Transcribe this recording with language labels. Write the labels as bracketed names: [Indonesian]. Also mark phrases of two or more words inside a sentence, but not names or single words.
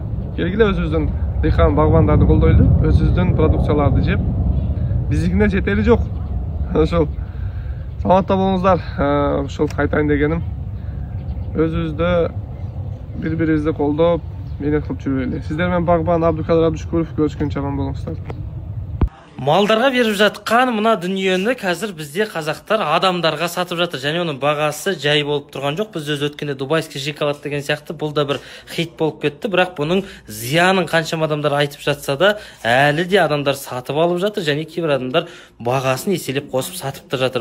[Kyrgyz] Келгиле өзүбүздүн дыйкан багбандарды колдойлу, өзүбүздүн продукцияларды жеп, биздикине жетери жок. Ошол саламатта болуңуздар. Ошол айтайын дегеним. Өзүбүздө бири-бирибизди колдоп, мэйнет кылып жүрөлү. Сиздер менен багбан Абдыкадыр Абдышкуров, көрүшкөнчө аман болуңуздар. [Kazakh] Малдарга берип жаткан мына дүниені қазір бізде қазақтар адамдарға сатып жатыр. Және оның бағасы жай болып тұрған жоқ. Біз өз өткенде [Russian] дубайский шоколад [Kazakh] деген сияқты бұл да бір хит болып кетті. Бірақ бұның зиянын қаншама адамдар айтып жатса да, әлі де адамдар сатып алып жатыр. Және кейбір адамдар бағасын еселеп қосып сатып та жатыр.